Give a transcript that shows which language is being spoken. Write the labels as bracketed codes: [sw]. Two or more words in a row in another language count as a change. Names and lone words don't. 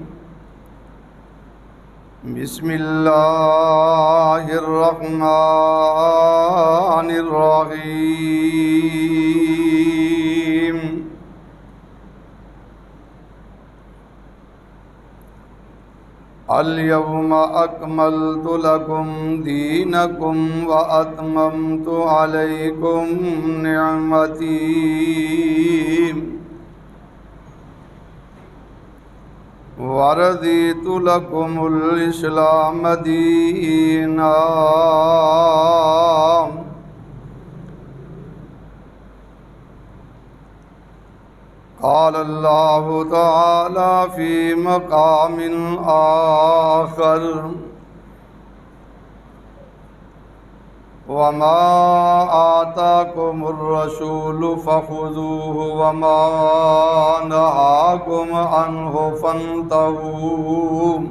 [ar] بسم الله الرحمن الرحيم. اليوم أكملت لكم دينكم وأتممت عليكم نعمتي ورضيت لكم الإسلام دينا. قال الله تعالى في مقام آخر وما آتاكم الرسول فخذوه وما نهاكم عنه فانتهوا.